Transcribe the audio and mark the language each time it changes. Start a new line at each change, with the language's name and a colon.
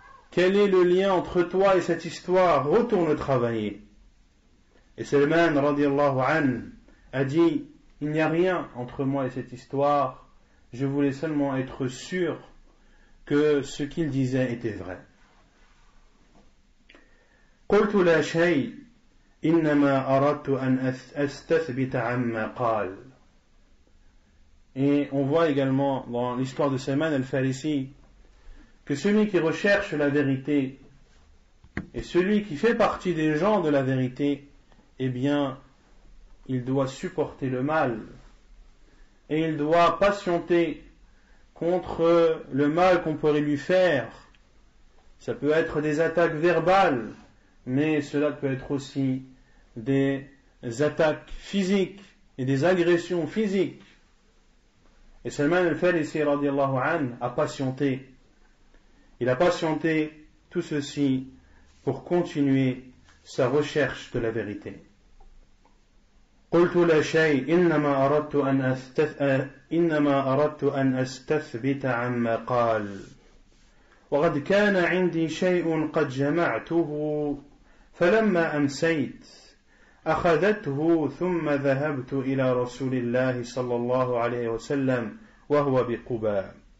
French: Quel est le lien entre toi et cette histoire? Retourne travailler. Et Salman radiallahu anhu a dit, il n'y a rien entre moi et cette histoire. Je voulais seulement être sûr que ce qu'il disait était vrai.
Arabic: قلت لا شيء إنما أردت أن أستثبت عما قال.
French: Et on voit également dans l'histoire de Salman al-Farisi que celui qui recherche la vérité et celui qui fait partie des gens de la vérité, eh bien, il doit supporter le mal et il doit patienter contre le mal qu'on pourrait lui faire. Ça peut être des attaques verbales, mais cela peut être aussi des attaques physiques et des agressions physiques. Et Salman al-Farisi radiallahu anhu a patienté. Il a patienté tout ceci pour continuer sa recherche de la vérité.
Arabic: قلت لا شيء إنما أردت أن أستثبت عما قال وقد كان عندي شيء قد جمعته فلما أمسيت أخذته ثم ذهبت إلى رسول الله صلى الله عليه وسلم وهو بقباء.